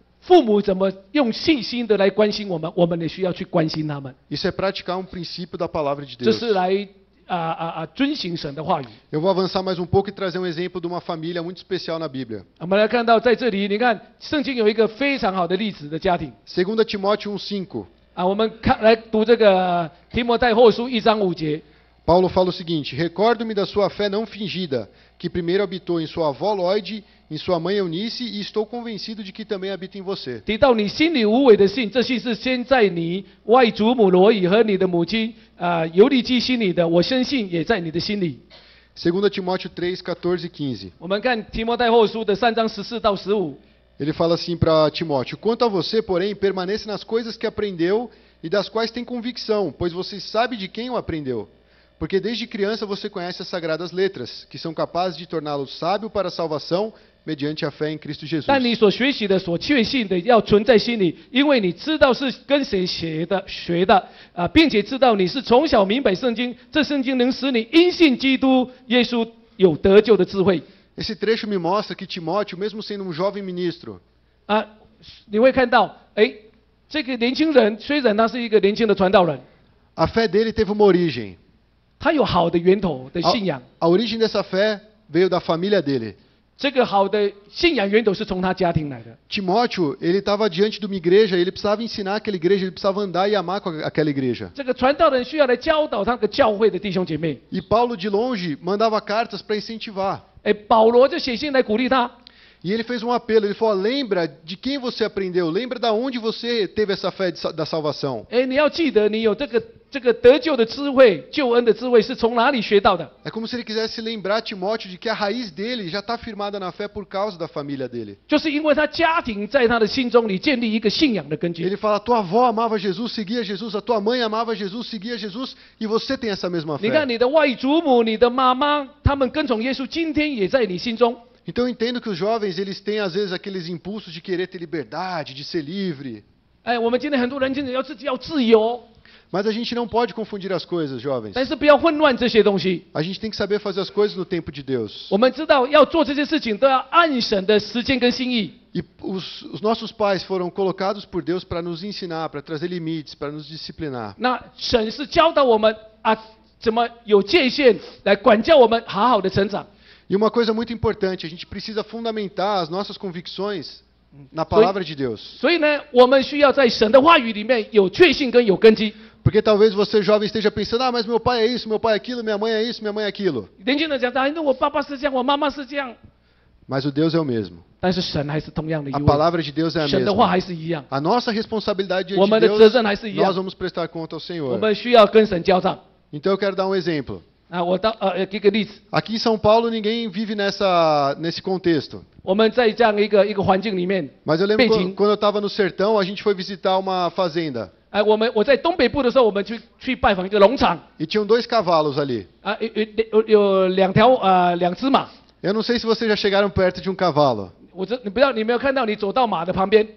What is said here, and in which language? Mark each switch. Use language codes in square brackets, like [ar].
[zh] 父母怎么用细心的来关心我们，我们也需要去关心他们。 [pt] Isso é praticar um princípio da palavra de [zh] 这 [pt] Deus. [zh] 是来遵行神的话语。 [pt] Eu vou avançar mais um pouco e trazer um exemplo de uma família muito especial na Bíblia. [zh] 我们来看到在这里，你看圣经有一个非常好的例子的家庭 [pt] 2 Timóteo 1:5. [zh] 我们来读这个提摩太后书1章5节。 [pt] Paulo fala o seguinte: Recordo-me da sua fé não fingida, que primeiro habitou em sua avó Lóide, em sua mãe Eunice, e estou convencido de que também habita em você. [zh] 提到你心里无伪的信，这信是先在你外祖母罗以和你的母亲尤利基心里的，我深信也在你的心里。 [pt] 2 Timóteo 3:14 e 15. [zh] 我们看提摩太后书的3章14到15。 [pt] Ele fala assim para Timóteo: Quanto a você, porém, permaneça nas coisas que aprendeu e das quais tem convicção, pois você sabe de quem o aprendeu. Porque desde criança você conhece as sagradas letras, que são capazes de torná-lo sábio para a salvação mediante a fé em Cristo Jesus. [zh] 但你所学习的、所确信的，要存在心里，因为你知道是跟谁学的并且知道你是从小明白圣经，这圣经能使你因信基督耶稣有得救的智慧。 [pt] Esse trecho me mostra que Timóteo, mesmo sendo um jovem ministro, [zh] 你会看到，这个年轻人虽然他是一个年轻的传道人， [pt] a fé dele teve uma origem. [zh] 他有好的源头的信仰。 [pt] A origem dessa fé veio da família dele. [zh] 这个好的信仰源头是从他家庭来的。 [pt] Timóteo, ele estava diante de uma igreja, ele precisava ensinar aquela igreja, ele precisava andar e amar com aquela igreja. [zh] 这个传道人需要来教导他的教会的弟兄姐妹。 [pt] E Paulo de longe mandava cartas para incentivar. [zh] 保罗就写信来鼓励他。 [pt] E ele fez um apelo, ele falou: lembra de quem você aprendeu, lembra da onde você teve essa fé da salvação. [zh] 哎，你要记得你有这个得救的智慧、救恩的智慧是从哪里学到的？ [pt] É como se ele quisesse lembrar Timóteo de que a raiz dele já está firmada na fé por causa da família dele. [zh] 就是因为他家庭在他的心中里建立一个信仰的根基。 [pt] Ele fala: tua avó amava Jesus, seguia Jesus, a tua mãe amava Jesus, seguia Jesus, e você tem essa mesma [zh] 你看你的外祖母、你的妈妈，他们跟从耶稣，今天也在你心中。 [pt] Então eu entendo que os jovens, eles têm às vezes aqueles impulsos de querer ter liberdade, de ser livre. [zh] 哎，我们今天很多人真的要自己要自由， [pt] Mas a gente não pode confundir as coisas, jovens. [zh] 但是不要混乱这些东西。 [pt] A gente tem que saber fazer as coisas no tempo de Deus. [zh] 我们知道要做这些事情都要按神的时间跟心意。 [pt] E os nossos pais foram colocados por Deus para nos ensinar, para trazer limites, para nos disciplinar. [zh] 那神是教导我们啊，怎么有界限来管教我们，好好的成长。 [pt] E uma coisa muito importante, a gente precisa fundamentar as nossas convicções na palavra de Deus. [zh] 所以呢，我们需要在神的话语里面有确信跟有根基。 [pt] Porque talvez você jovem esteja pensando: ah, mas meu pai é isso, meu pai é aquilo, minha mãe é isso, minha mãe é aquilo. [zh] 年轻人讲，哎，那我爸爸是这样，我妈妈是这样， [pt] Mas o Deus é o mesmo. [zh] 但是神还是同样的一 [pt] A [zh] 位， [pt] palavra de Deus é a [zh] 神的话 [pt] mesma. [zh] 还是一样。 [pt] A nossa responsabilidade [zh] 我 [pt] diante [zh] 们 [pt] de [zh] 的责 [pt] Deus, [zh] 任还是一样 [pt] nós，vamos prestar conta ao [zh] 我 [pt] Senhor. [zh] 们需要跟神交账。 [pt] Então eu quero dar um exemplo. [zh] 啊，我举个例子， [pt] Aqui em São Paulo ninguém vive nesse contexto. [zh] 我们在这样一个环境里面， [pt] Mas eu lembro [zh] 背景 [pt] quando eu estava no sertão, a gente foi visitar uma fazenda. [zh] 哎，我在东北部的时候，我们去拜访一个农场， [pt] E tinham 2 cavalos ali. [zh] 啊，有两只马。 [pt] Eu não sei se vocês já chegaram perto de um cavalo. [zh] 你不要，你没有看到你走到马的旁边，